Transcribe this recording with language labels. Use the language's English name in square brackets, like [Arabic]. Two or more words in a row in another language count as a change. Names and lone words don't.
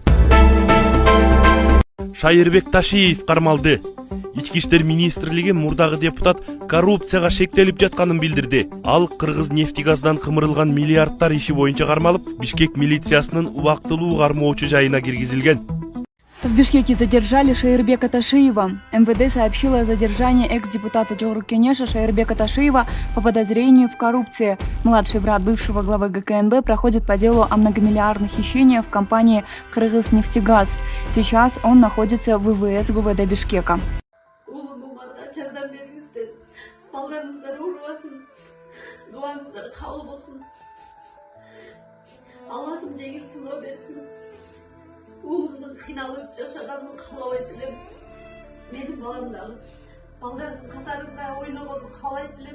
[Kyrgyz] Шайырбек Ташиев кармалды. Ички иштер министрлиги мурдагы депутат коррупцияга шектелип жатканын билдирди. Ал Кыргыз-Нефтгаздан кымырылган миллиардтар иши боюнча кармалып, Бишкек милициясынын убактылуу кармоочу жайына киргизилген. [Russian] В Бишкеке задержали Шайырбека Ташиева. МВД сообщило о задержании экс-депутата Жогорку Кенеша Шайырбека Ташиева по подозрению в коррупции. Младший брат бывшего главы ГКНБ проходит по делу о многомиллиардных хищениях в компании «Кыргыз-Нефтегаз». Сейчас он находится в ВВС ГУВД Бишкека. [Kyrgyz] Уулумдун кыйналып жашаганын каалабайт элем. Менин балам дагы балдардын катарында ойногонун каалайт элем.